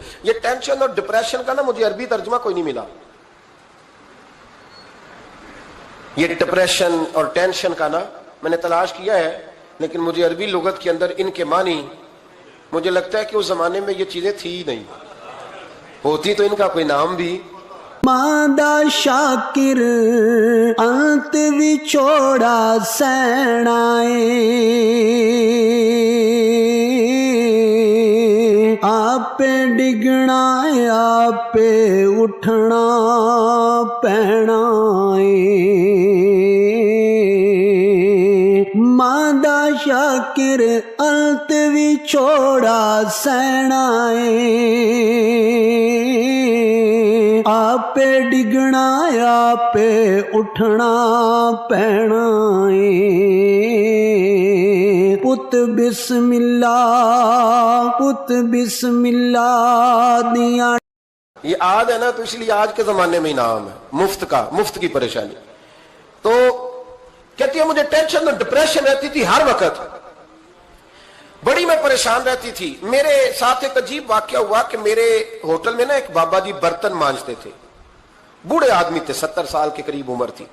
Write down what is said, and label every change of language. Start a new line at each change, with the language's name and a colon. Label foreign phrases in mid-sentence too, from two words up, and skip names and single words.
Urdu: یہ ٹینشن اور ڈپریشن کا نا مجھے عربی ترجمہ کوئی نہیں ملا. یہ ڈپریشن اور ٹینشن کا نا میں نے تلاش کیا ہے, لیکن مجھے عربی لغت کے اندر ان کے معنی مجھے لگتا ہے کہ اس زمانے میں یہ چیزیں تھی ہی نہیں, ہوتی تو ان کا کوئی نام بھی
Punjabi: ماں دا شاکر انت وچھوڑا سہنا آپے ڈگنا آپے اٹھنا پینا ماں دا شاکر انت وچھوڑا سہنا آپے ڈگنا آپے اٹھنا پینا پت بسم اللہ دیا.
Urdu: یہ آج ہے نا، تو اس لیے آج کے زمانے میں انعام ہے مفت کی پریشانی. تو کہتی ہے مجھے ٹینشن اور ڈپریشن رہتی تھی ہر وقت، بڑی میں پریشان رہتی تھی. میرے ساتھ ایک عجیب واقعہ ہوا کہ میرے ہوٹل میں نا ایک بابا جی برتن مانجھتے تھے، بوڑھے آدمی تھے، 70 سال کے قریب عمر تھی.